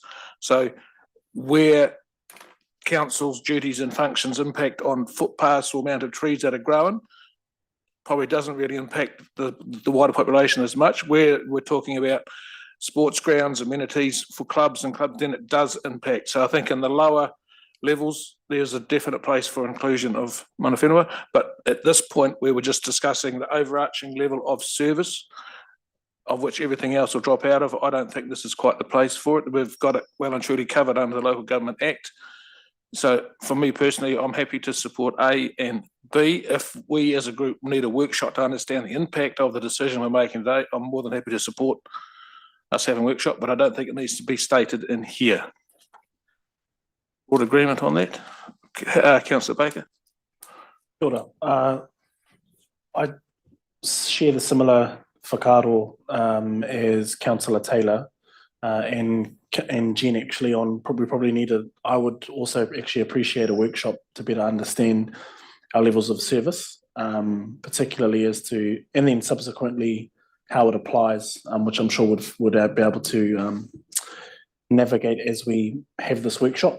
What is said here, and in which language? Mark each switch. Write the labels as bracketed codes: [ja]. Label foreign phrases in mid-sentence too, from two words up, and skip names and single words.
[en] So where council's duties and functions impact on footpaths or mounted trees that are growing, probably doesn't really impact the wider population as much. Where we're talking about sports grounds, amenities for clubs and clubs, then it does impact. So I think in the lower levels, there's a definite place for inclusion of [mi] mana whenua. [en] But at this point, we were just discussing the overarching level of service, of which everything else will drop out of. I don't think this is quite the place for it. We've got it well and truly covered under the Local Government Act. So for me personally, I'm happy to support A and B. If we as a group need a workshop to understand the impact of the decision we're making today, I'm more than happy to support us having a workshop, but I don't think it needs to be stated in here. Broad agreement on that? Councillor Baker. [mi] Kia ora. [en] I share the similar whakaaro as Councillor Taylor and Jen actually on probably needed. I would also actually appreciate a workshop to better understand our levels of service, particularly as to, and then subsequently how it applies, which I'm sure would be able to navigate as we have this workshop.